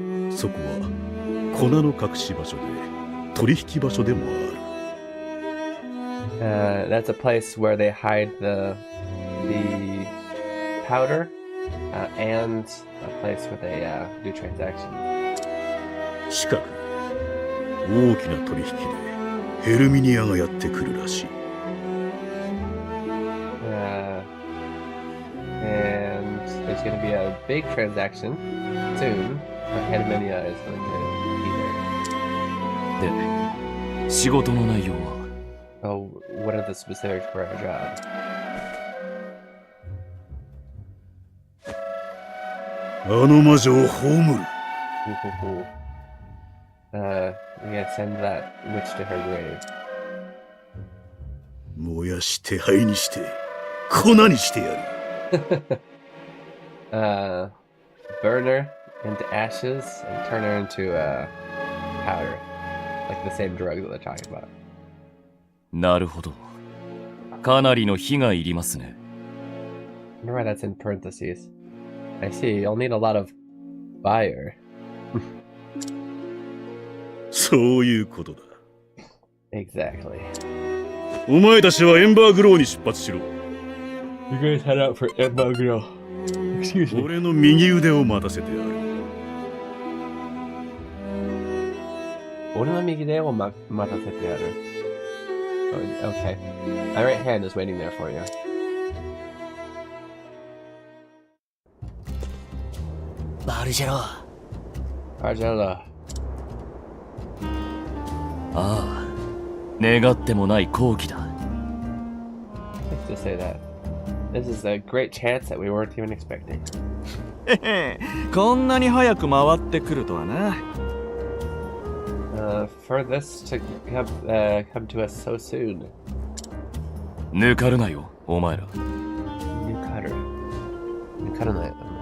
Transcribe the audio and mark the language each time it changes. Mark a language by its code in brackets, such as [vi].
[ja] そこは粉の隠し場所で取引場所でもある。 [en] That's a place where they hide the powder, and a place where they do transactions. [ja] 近く大きな取引でヘルミニアがやってくるらしい。 [en] And there's going to be a big transaction soon. Hermenia is going to be there. [ja] で、仕事の内容は [en] Oh, what are the specifics for our job? [ja] あの魔女を葬る。 [en] We gotta send that witch to her grave. [ja] 燃やし手灰にして粉にしてやる。 [en] Burn her into ashes and turn her into powder. Like the same drug that they're talking about. [ja] なるほど。かなりの火がいりますね。 [en] I wonder why that's in parentheses. I see, you'll need a lot of fire. [ja] そういうことだ。 [en] Exactly. [ja] お前たちはエンバーグローに出発しろ。 [en] You guys head out for Embaguro. Excuse me. [ja] 俺の右腕を待たせてやる。俺の右手を待たせてやる。 [en] Okay. My right hand is waiting there for you. [ja] バルジェロ。 [en] Argella. [ja] ああ、願ってもない好機だ。 [en] To say that. This is a great chance that we weren't even expecting. [ja] こんなに早く回ってくるとはな。 [en] For this to come to us so soon. [ja] 抜かるなよ、お前ら。抜かるなよ。